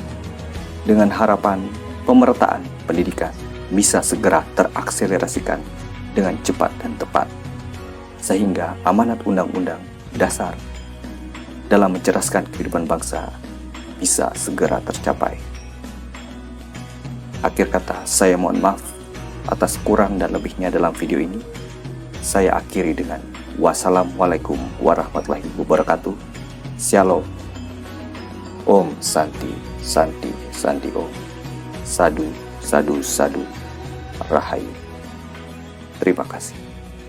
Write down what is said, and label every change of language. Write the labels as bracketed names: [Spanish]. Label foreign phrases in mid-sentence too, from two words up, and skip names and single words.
[Indonesian] Dengan harapan pemerataan pendidikan bisa segera terakselerasikan dengan cepat dan tepat, sehingga amanat Undang-Undang Dasar dalam mencerdaskan kehidupan bangsa bisa segera tercapai. Akhir kata, saya mohon maaf atas kurang dan lebihnya dalam video ini. Saya akhiri dengan [Arabic] والسلام عليكم ورحمة الله وبركاته. [Indonesian] Shalom. [Sanskrit] ॐ शान्तिः शान्तिः शान्तिः ॐ. [Balinese] Sadu, Sadu, Sadu. Rahayu. [Indonesian] Terima kasih.